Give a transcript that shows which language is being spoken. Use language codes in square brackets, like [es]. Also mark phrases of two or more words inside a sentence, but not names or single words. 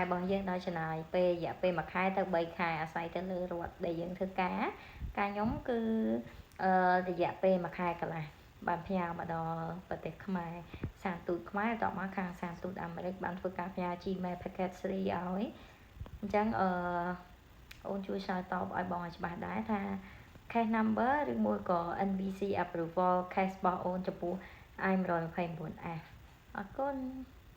[km] របស់យើងដោយចំណាយពេលរយៈពេល1ខែទៅ3ខែអាស្រ័យទៅលើរដ្ឋដែលយើងធ្វើការខ្ញុំគឺរយៈពេល1ខែកន្លះបានផ្ញើមកដល់ប្រទេសខ្មែរសាទូតខ្មែរតមកខាងសាទូតអាមេរិកបានធ្វើការផ្ញើ Gmail packet 3ឲ្យអញ្ចឹងអូនជួយឆ្លើយតបឲ្យបងឲ្យច្បាស់ដែរថា [en] case number [km] ឬមួយក៏ [en] NVC approval case [km] របស់អូនចំពោះ I129F អរគុណ